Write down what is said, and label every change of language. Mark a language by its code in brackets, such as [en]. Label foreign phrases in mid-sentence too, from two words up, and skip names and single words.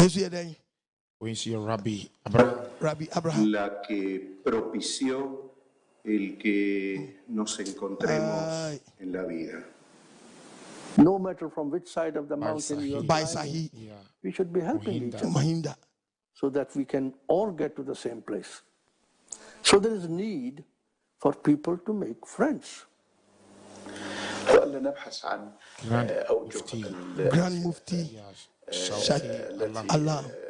[en] When you see Rabbi Abraham. Rabbi Abraham. [es] la que propició el que nos encontremos en la vida. [en] No matter from which side of the mountain you are Baisahi. we should be helping each other so that we can all get to the same place. So there is need for people to make friends. Grand Mufti Allah.